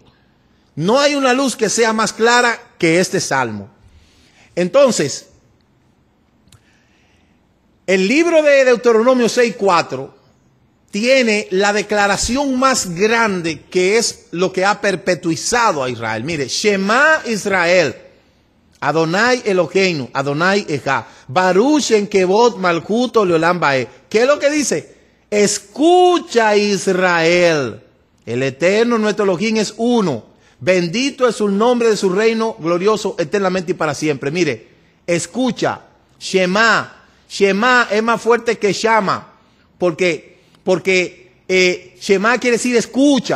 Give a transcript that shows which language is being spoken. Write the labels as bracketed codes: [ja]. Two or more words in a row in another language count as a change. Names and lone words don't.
[es] No hay una luz que sea más clara que este Salmo. Entonces, el libro de Deuteronomio 6:4 tiene la declaración más grande, que es lo que ha perpetuizado a Israel. Mire, [he] שמע ישראל, אדוני אלוהינו, אדוני אחד, ברוך שם כבוד מלכותו לעולם ועד. [es] ¿Qué es lo que dice? Escucha Israel, el Eterno nuestro Elohim es uno, bendito es el nombre de su reino glorioso eternamente y para siempre. Mire, escucha, Shema, Shema es más fuerte que Shama, porque Shema quiere decir escucha.